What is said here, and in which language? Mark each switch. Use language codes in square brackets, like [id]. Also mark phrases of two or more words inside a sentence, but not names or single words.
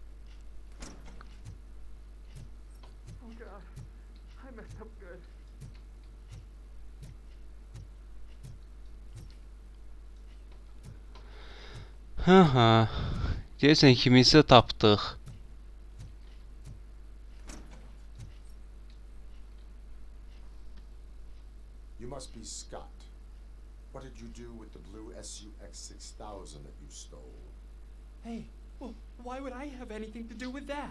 [en] Oh God, I messed up good. Ha. [az] Deyəsən kimisə tapdıq. [en] You must be Scott. What did you do with the blue SUX 6000 that you stole? Hey, well, why would I have anything to do with that?